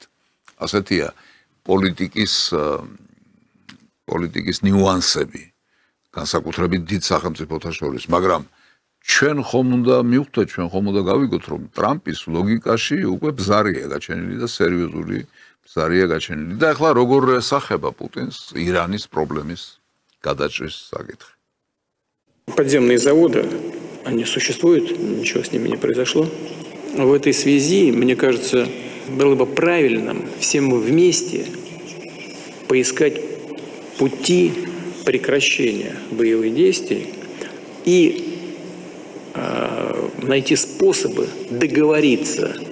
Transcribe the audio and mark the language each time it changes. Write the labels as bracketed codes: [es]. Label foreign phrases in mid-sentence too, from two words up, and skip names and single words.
[ka] ასეთია პოლიტიკის ნიუანსები, განსაკუთრებით დიდ სახელმწიფოთა შორის, მაგრამ ჩვენ ხომ უნდა მივხვდეთ, ჩვენ ხომ უნდა გავიგოთ, რომ ტრამპის ლოგიკაში უკვე ბზარია გაჩენილი და სერიოზული ბზარია გაჩენილი. და ახლა როგორ ესახება პუტინს ირანის პრობლემის გადაჭრის საკითხი. [ru] Подземные заводы, они существуют, ничего с ними не произошло. В этой связи, мне кажется, было бы правильным всем вместе поискать пути прекращения боевых действий и найти способы договориться